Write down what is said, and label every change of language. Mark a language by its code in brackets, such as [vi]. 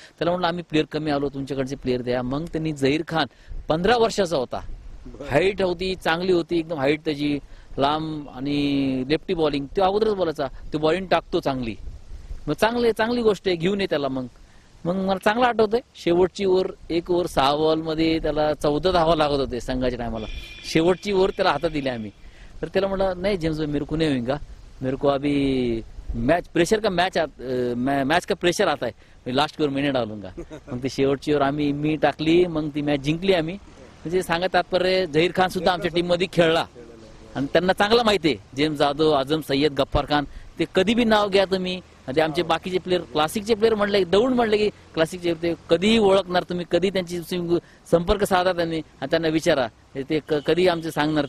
[mr] त्याला म्हणलं आम्ही प्लेअर कमी आलो, तुमच्याकडचे प्लेअर द्या. मग त्यांनी झहीर खान 15 वर्षाचा होता, हाईट होती चांगली होती एकदम, हाईट त्याची लांब आणि लेफ्टी बॉलिंग तो अगोदरच बोलायचा, तो बॉलिंग टाकतो चांगली. मग चांगली गोष्ट आहे, घेऊन ये त्याला. मग मला चांगलं आठवतंय शेवटची ओव्हर 1 ओव्हर 6 बॉल मध्ये त्याला 14 धावा लागत होते संघाच्या टायमाला. शेवटची ओव्हर त्याला हातात दिली आम्ही. तर त्याला म्हटलं नाही [hi] जेम्स मेरे को नहीं होगा, मेरे को अभी मैच प्रेशर का मैच का प्रेशर आता है, मैं लास्ट की ओव्हर मैंने डालूंगा. [mr] मग ती शेवटची ओव्हर मी टाकली, मग ती मॅच जिंकली आम्ही. म्हणजे सांगा तात्पर्य झहीर खान सुद्धा आमच्या टीम मध्ये खेळला आणि त्यांना चांगला माहिती आहे. जेम्स जाधव, आझम सय्यद, गफ्फार खान, ते कधी बी नाव घ्या तुम्ही. ते आमचे बाकीचे प्लेअर क्लासिकचे प्लेअर म्हणले, दौंड म्हणले की क्लासिकचे ते कधीही ओळखणार तुम्ही, कधी त्यांची संपर्क साधा त्यांनी आणि त्यांना विचारा, ते कधी आमचे सांगणार.